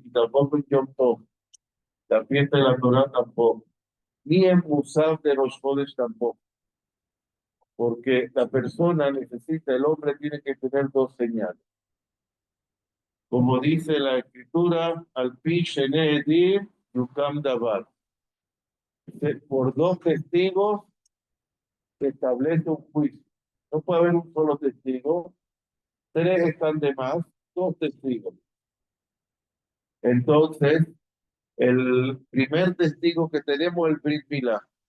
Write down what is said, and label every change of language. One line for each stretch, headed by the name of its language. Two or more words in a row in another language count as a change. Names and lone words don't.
Spanish: Y tampoco en
Hebrew: יום טוב,
Spanish: la fiesta de la Torah tampoco, ni en Musaf de los Jodes tampoco, porque la persona necesita, el hombre tiene que tener 2 señales. Como dice la escritura,
Hebrew: על פי שני עדים יקום דבר.
Spanish: Por 2 testigos se establece un juicio. No puede haber un solo testigo, 3 están de más, 2 testigos. Entonces, el primer testigo que tenemos es el
Hebrew: ברית מילה.